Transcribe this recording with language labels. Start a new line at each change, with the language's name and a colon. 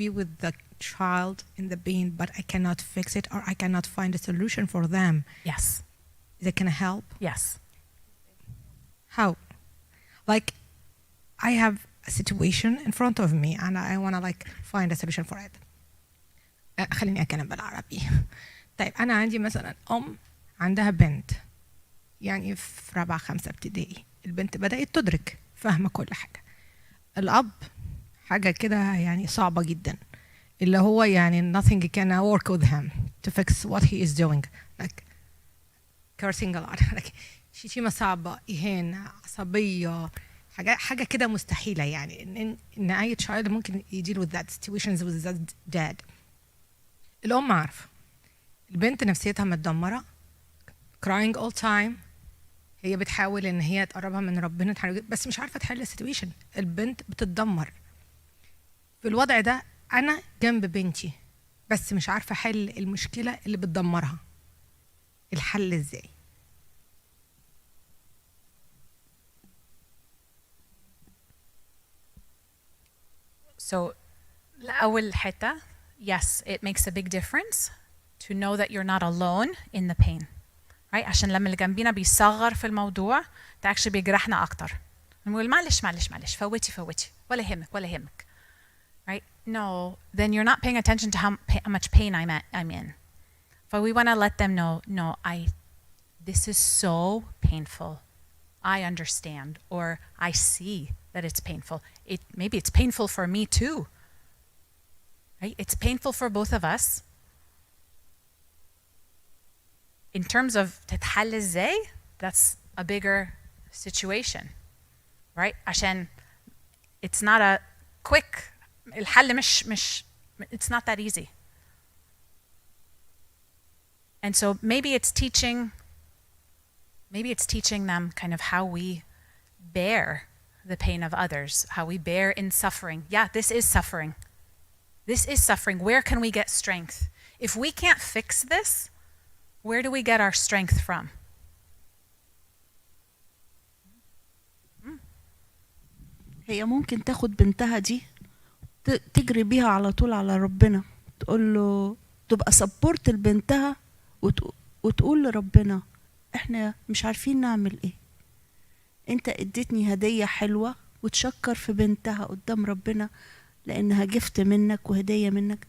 English: be with the child in the pain, but I cannot fix it or I cannot find a solution for them. Yes. Is it going to help? Yes. How? Like, I have a situation in front of me and I want to like find a solution for it.
Arabic: خليني أتكلم بالعربي. طيب أنا عندي مثلا أم عندها بنت يعني في رابعة 5 ابتدائي. البنت بدأت تدرك فاهمة كل حاجة. الأب حاجة كده يعني صعبة جدا، اللي هو يعني
English: nothing can work with him to fix what he is doing, like cursing a lot, like
Arabic: شتيمة صعبة، إهانة، عصبية، حاجة كده مستحيلة يعني إن أي child ممكن يديل
English: with that situations with that dad.
Arabic: الأم عارفة البنت نفسيتها متدمرة،
English: crying all time،
Arabic: هي بتحاول إن هي تقربها من ربنا بس مش عارفة تحل السيتويشن، البنت بتتدمر. في الوضع ده أنا جنب بنتي بس مش عارفة أحل المشكلة اللي بتدمرها، الحل إزاي؟
English: So
Arabic: الأول حتة,
English: yes, it makes a big difference to know that you're not alone in the pain. Right?
Arabic: عشان لما اللي جنبينا بيصغر في الموضوع ده actually بيجرحنا أكتر. نقول معلش فوتي ولا يهمك.
English: Right? No, then you're not paying attention to how much pain I'm in. But we want to let them know, no, this is so painful. I understand, or I see that it's painful. Maybe it's painful for me too. Right? It's painful for both of us. In terms of
Arabic: تتحل ازاي,
English: that's a bigger situation. Right?
Arabic: عشان
English: it's not a quick,
Arabic: الحل مش
English: it's not that easy. And so maybe it's teaching them kind of how we bear the pain of others, how we bear in suffering. Yeah, this is suffering. This is suffering. Where can we get strength? If we can't fix this, where do we get our strength from?
Arabic: هي ممكن تاخد بنتها دي تجري بيها على طول على ربنا، تقول له، تبقى سبورت لبنتها وتقول لربنا احنا مش عارفين نعمل ايه، انت اديتني هدية حلوة، وتشكر في بنتها قدام ربنا لانها جفت منك وهدية منك.